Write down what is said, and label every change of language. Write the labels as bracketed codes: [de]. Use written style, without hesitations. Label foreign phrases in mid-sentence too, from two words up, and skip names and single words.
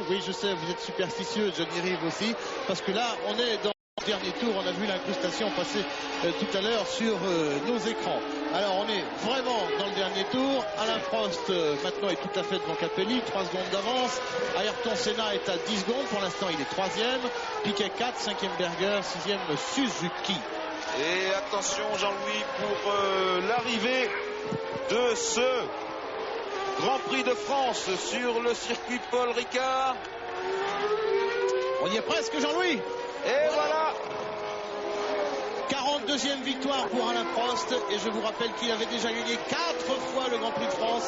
[fr] Oui, je sais, vous êtes superstitieux, Johnny Rive aussi, parce que là, on est dans le dernier tour. On a vu l'incrustation passer tout à l'heure sur nos écrans. Alors on est vraiment dans le dernier tour. Alain Prost maintenant est tout à fait devant Capelli, 3 secondes d'avance. Ayrton Senna est à 10 secondes, pour l'instant il est 3e. Piquet 4, 5e Berger, 6e Suzuki. Et attention Jean-Louis pour l'arrivée de ce Grand Prix de France sur le circuit Paul Ricard. On y est presque, Jean-Louis. Et voilà. 42e victoire pour Alain Prost, et je vous rappelle qu'il avait déjà gagné 4 fois le Grand Prix de France.